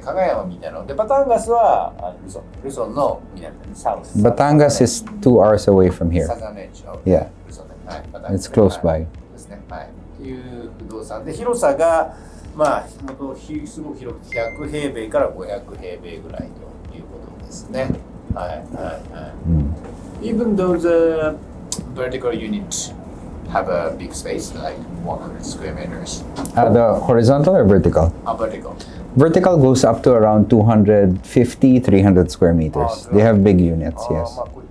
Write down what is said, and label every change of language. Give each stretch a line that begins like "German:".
Japanese: カガヤンはミンダナオ。で、バタンガスはルソンの南サウス。
English: Batangas is 2 hours away from here.
Japanese: サザンエッジの
English: Yeah.
Japanese: ルソンね。はい。バタンガス
English: It's close by.
Japanese: ですね。はい。っていう不動産で広さがすごく広くて100平米から500平米ぐらいということですね。はいはいはい。
English: Even though the vertical unit have a big space like 100 square meters. The horizontal or vertical? Vertical. Vertical goes up to around 250, 300 square meters. They have big units, yes.